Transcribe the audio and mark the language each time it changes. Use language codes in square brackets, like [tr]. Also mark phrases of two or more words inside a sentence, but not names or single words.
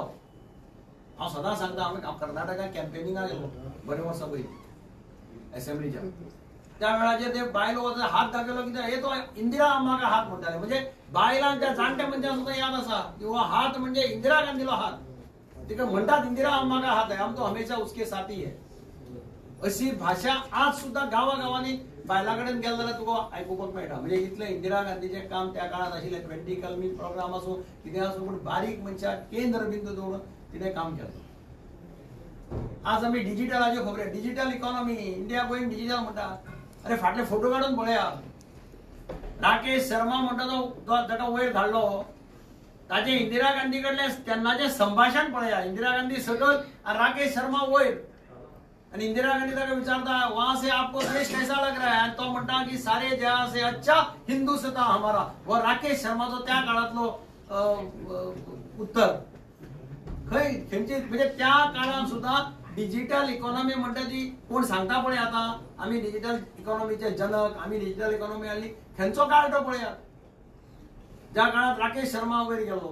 [kok] हांव सदां सांगता, हांव कर्नाटकाक कॅम्पेनिंगाक गेलो बरें वर्सां पयलीं असेंब्लीच्या. त्या वेळाचेर ते बायलो हात दाखयलो कित्याक हे तो इंदिरा अम्माका हात म्हणटाले. म्हणजे बायलांच्या जाणट्या मनशांक सुद्दां याद आसा की हो हात म्हणजे इंदिरा गांधीलो हात. तिका म्हणटात [hi] इंदिरा अम्माका हात है, हम तो हमेशा उसके साथी है. [kok] अशी भाषा आज सुद्धा गावागावांनी बायलां कडेन गेले जाल्यार तुका आयकुपाक मेळटा. म्हणजे इतलें इंदिरा गांधीचें काम त्या काळात आशिल्लें. 20 कलमी प्रोग्राम आसूं कितें आसूं पूण बारीक मनशाक केंद्र बिंदू दवरून तिणें काम केलें. आज आमी डिजिटलाच्यो खबरो, [en] digital economy, India going digital [kok] म्हणटा. अरे फाटले फोटो काडून पळया. राकेश शर्मा म्हणटा तो ताका वयर धाडलो, ताचे इंदिरा गांधी कडले तेन्नाचे संभाषण पळया. इंदिरा गांधी सकल आनी राकेश शर्मा वयर. आणि इंदिरा गांधी ताका विचारता [hi] वहां से आपको देश कैसा लग रहा है, [kok] आणि तो म्हणटा की [hi] सारे जहां से अच्छा हिंदुस्तान हमारा. [kok] व राकेश शर्माचो त्या काळातलो उत्तर खंय खंयचे. म्हणजे त्या काळात सुद्धा [en] digital economy [kok] म्हणटा ती कोण सांगता पळय. आता आम्ही डिजिटल इकॉनॉमीचे जनक, आम्ही [en] digital economy [kok] आली खंयचो काळ तो पळया ज्या काळात राकेश शर्मा वयर गेलो.